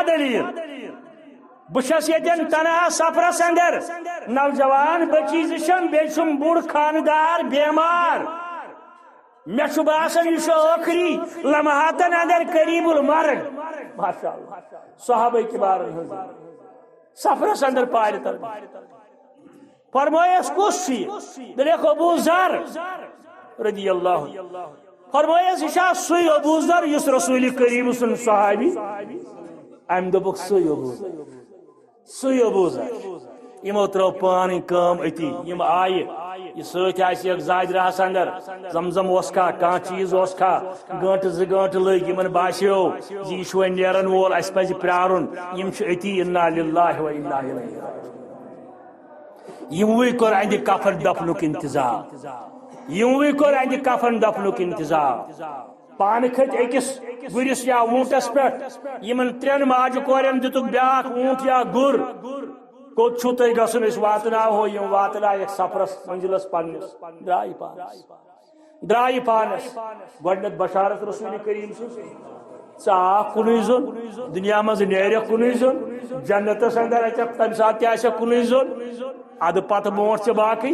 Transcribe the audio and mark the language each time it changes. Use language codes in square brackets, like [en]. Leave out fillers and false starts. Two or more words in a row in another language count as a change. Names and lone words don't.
[ks] دٔلیٖل بہٕ چھس ییٚتٮ۪ن تنہا سفرس اندر نوجوان بچی زٕ چھم بیٚیہِ چھُم بوٚڑ خانٛدار بیمار مےٚ چھُ باسان یہِ چھُ ٲخری لمحاتن اندر قریب المرگ ماشاء اللہ صحابہ کبارن ہٕنٛز سفرس اندر پارِ تل فرمٲیس کُس چھُ یہِ دوٚپکھ ابو ذر [ar] رضی اللہ [ks] فرمٲیس یہِ چھا سُے ابو ذر یُس رسول کریم سُنٛد صحابی أمۍ دوٚپُکھ سُے ابو ذر یِمو ترٲو پانٕنۍ کٲم أتی یِم آیہِ یہِ سۭتۍ آسیکھ زاجرہس اندر زمزم اوس کھا کانٛہہ چیٖز اوس کھا گٲنٛٹہٕ زٕ گٲنٛٹہٕ لٔگۍ یِمن باسیو زِ یہِ چھُ وۄنۍ نیرن وول اَسہِ پزِ پرٛارُن یِم چھِ أتی [ar] انا للہ و انا الیہ راجعون [ks] یِموٕے کوٚر اَندِ کفن دفنُک انتظام پانہٕ کھٔتۍ أکِس گُرِس یا ووٗنٛٹس پٮ۪ٹھ یِمن ترٛٮ۪ن ماجہِ کورٮ۪ن دِتُکھ بیٛاکھ ووٗنٛٹ یا گُر کوٚت چھُو تۄہہِ گژھُن أسۍ واتناوہو یِم واتنایکھ سفرس منزلس پننس درٛایہِ پانس گۄڈٕنیتھ بشارت رسول کریم سٕنٛز ژٕ آکھ کُنُے زوٚن دُنیا منٛز نیرکھ کُنُے زوٚن جنتس اندر اژکھ تمہِ ساتہٕ تہِ آسکھ کُنُے زوٚن ادٕ پتہٕ برونٛٹھ ژےٚ باقٕے